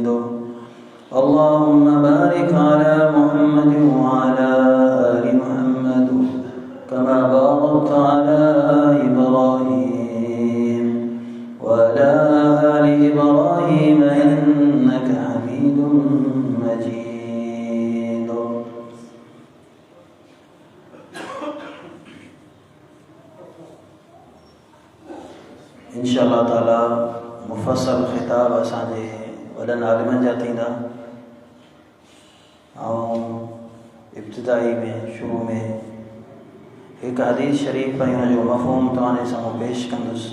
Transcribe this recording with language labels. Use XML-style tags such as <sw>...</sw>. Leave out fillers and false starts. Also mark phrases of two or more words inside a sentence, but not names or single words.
<ar>اللهم بارك على محمد وعلى آل محمد كما باركت على إبراهيم وعلى آل إبراهيم إنك حميد مجيد.</ar> <sd>इंशाअल्लाह ताला मुफ़स्सल ख़िताब असांजे वॾनि आलिमनि जा थींदा। इब्तिदाई में शुरू में एक हदीस शरीफ जो मफ़हूम तव्हांजे साम्हूं पेश कंदुसि।</sd>